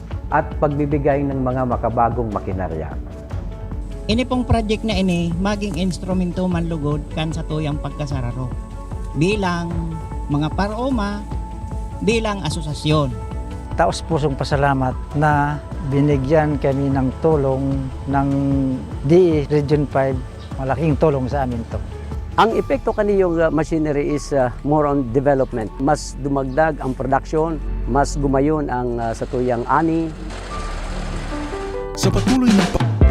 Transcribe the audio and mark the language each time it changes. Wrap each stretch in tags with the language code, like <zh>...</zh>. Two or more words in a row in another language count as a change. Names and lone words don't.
<tl>at pagbibigay ng mga makabagong makinarya.</tl> <bik>Ini pong project na ini maging instrumento manlugod kan sa tuyang pagkasararo bilang mga paroma, bilang asosasyon.</bik> <tl>Taos pusong pasalamat na binigyan kami ng tulong ng DE Region 5. Malaking tulong sa amin to.</tl> <en>Ang epekto kaniyong machinery is more on development.</en> <tl>Mas dumagdag ang production, mas gumayon ang satuyang ani. Sa patuloy ng</tl>